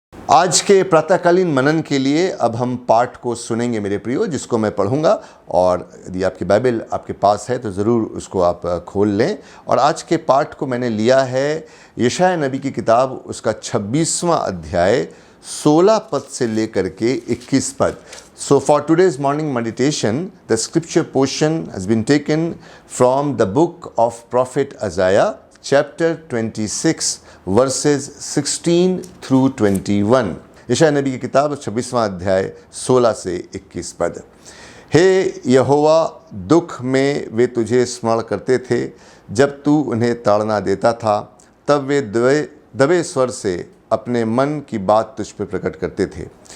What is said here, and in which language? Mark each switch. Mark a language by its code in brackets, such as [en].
[hi] आज के प्रातःकालीन मनन के लिए अब हम पाठ को सुनेंगे मेरे प्रियो, जिसको मैं पढ़ूंगा, और यदि आपकी बाइबल आपके पास है तो ज़रूर उसको आप खोल लें। और आज के पाठ को मैंने लिया है यशायाह नबी की किताब, उसका 26वां अध्याय 16 पद से लेकर के 21 पद। [en] So for today's morning meditation, the scripture portion has been taken from the book of Prophet Isaiah, chapter 26, verses 16 through 21। [hi] यशायाह नबी की किताब 26वां अध्याय 16 से 21 पद। हे यहोवा, दुख में वे तुझे स्मरण करते थे, जब तू उन्हें ताड़ना देता था, तब वे दबे स्वर से अपने मन की बात तुझ पर प्रकट करते थे।